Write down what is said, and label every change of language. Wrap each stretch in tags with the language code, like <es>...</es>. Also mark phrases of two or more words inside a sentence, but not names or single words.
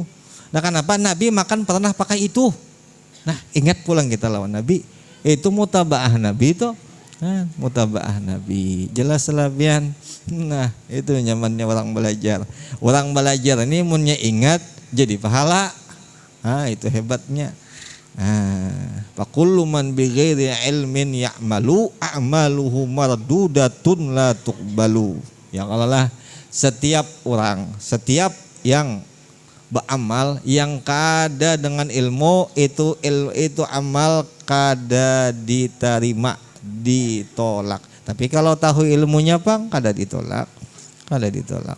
<bjn>Nah, kenapa Nabi makan pernah pakai itu? Nah, ingat pulang kita lawan Nabi. Itu mutabaah Nabi itu. Nah, mutabaah Nabi. Jelas Bian. Nah, itu nyamannya orang belajar. Orang belajar ini munnya ingat jadi pahala. Nah, itu hebatnya.</bjn> <ar>فكل من بغير علم يعمل أعماله مردودة لا تقبل. يا الله,</ar> <bjn>setiap orang, setiap yang beramal yang kada dengan ilmu itu amal kada diterima, ditolak. Tapi kalau tahu ilmunya Bang, kada ditolak. Kada ditolak.</bjn>